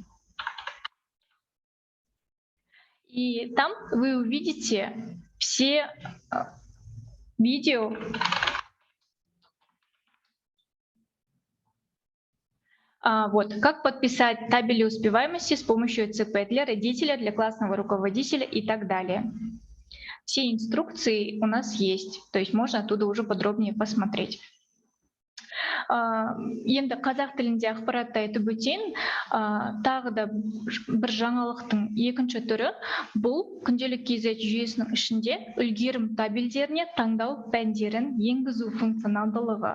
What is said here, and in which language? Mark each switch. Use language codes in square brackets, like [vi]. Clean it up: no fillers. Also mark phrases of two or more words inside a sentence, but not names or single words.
[ru] И там вы увидите все видео, как подписать табели успеваемости с помощью ЦП для родителя, для классного руководителя и так далее. Все инструкции у нас есть, то есть можно оттуда уже подробнее посмотреть. [kk] Енді қазақ тілінде ақпаратты айтып өтейін, тағы да бір жаңалықтың екінші түрі бұл күнделік KZ жүйесінің ішінде үлгерім табельдеріне таңдау пәндерін енгізу функционалдылығы.